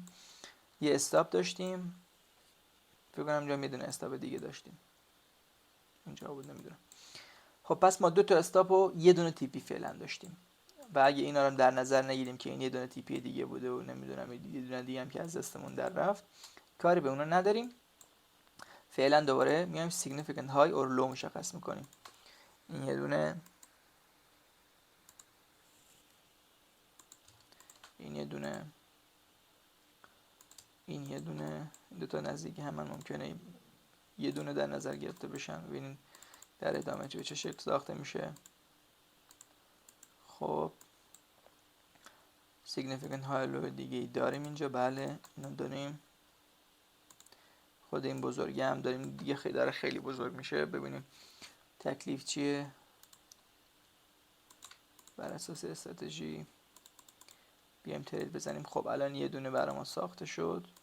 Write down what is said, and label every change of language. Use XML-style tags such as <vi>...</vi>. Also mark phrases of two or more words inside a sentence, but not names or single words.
<fa>یه استاپ داشتیم، فکر کنم اینجا یه دونه استاپ دیگه داشتیم، اینجا بود نمیدونم. خب پس ما دو تا استاپ و یه دونه تیپی فعلا داشتیم و اگه اینا رو هم در نظر نگیریم که این یه دونه تیپی دیگه بوده و نمیدونم یه دونه دیگه هم که از دستمون در رفت، کاری به اونا نداریم. فعلا دوباره میایم</fa> <en>significant high or low</en> <fa>مشخص میکنیم. این یه دونه، این یه دونه، این یه دونه، این دوتا نزدیک هم ممکنه یه دونه در نظر گرفته بشن. ببینید در ادامه به چه شکل ساخته میشه. خب</fa> <en>significant high low</en> <fa>دیگه داریم اینجا، بله اینو داریم. خود این بزرگی هم داریم دیگه، خیلی داره خیلی بزرگ میشه. ببینیم تکلیف چیه بر اساس استراتژی. بیایم ترید بزنیم. خب الان یه دونه برای ما ساخته شد.</fa>